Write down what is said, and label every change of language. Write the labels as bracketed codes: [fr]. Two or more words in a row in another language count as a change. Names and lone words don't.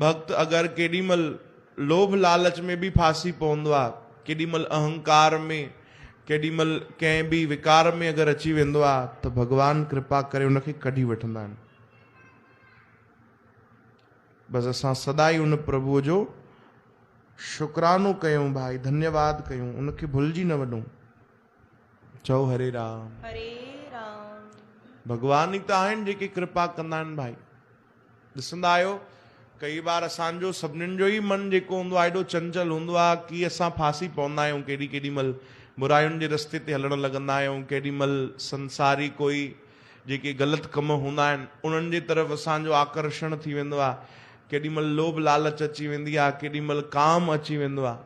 [sd] भक्त अगरि केॾी महिल लोभ लालच में बि फासी पवंदो आहे, केॾी महिल अहंकार में, केॾी महिल कंहिं बि विकार में अगरि अची वेंदो आहे त भगवान कृपा करे उनखे कढी वठंदा आहिनि। बसि असां सदाई उन प्रभुअ जो शुक्रानो कयूं भाई, धन्यवाद कयूं, उनखे भुलिजी न वञूं। चओ हरे राम। हरे राम। भगवान ई त आहिनि जेके कृपा कंदा आहिनि भाई। ॾिसंदा आहियो कई बार असांजो सभिनीनि जो ई मन जेको हूंदो आहे एॾो चंचल हूंदो आहे कि असां फासी पवंदा आहियूं। केॾी महिल बुरायुनि जे रस्ते ते हलण लॻंदा आहियूं, केॾी महिल संसारी कोई जेके ग़लति कम हूंदा आहिनि उन्हनि जे तरफ़ असांजो आकर्षण थी वेंदो आहे, केॾी महिल लोभ लालच अची वेंदी आहे, केॾी महिल काम अची वेंदो आहे।